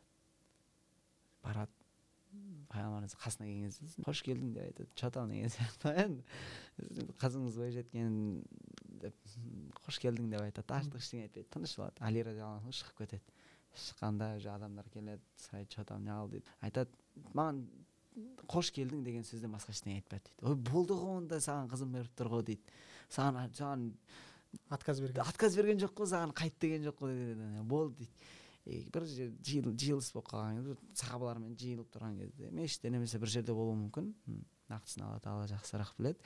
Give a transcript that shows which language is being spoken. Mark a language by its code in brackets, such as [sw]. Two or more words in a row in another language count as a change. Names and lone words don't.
[kk] Барады. Пайғамбарымыз қасына келген кезде қош келдің деп айтады. Чатан деген сияқты. Қызыңыз бой жеткен деп қош келдің деп айтады. Артық ештеңе айтпайды. Тыныш болады. Али [ar] رضي الله عنه [kk] шығып кетеді. шыққанда уже адамдар келеді, сұрайды, [ru] что там, [kk] не қыл дейді. Айтады, маған қош келдің деген сөзден басқа ештеңе айтпады дейді. Ой, болды ғой онда, саған қызым беріп тұр ғой дейді. Саған отказ берген жоқ қой, саған қайт деген жоқ қой дейді. Болды дейді. Бір жиылыс болып қалған кезде, сахабалармен жиылып тұрған кезде, мешітте немесе бір жерде болуы мүмкін, нақтысын Алла тағала жақсырақ біледі.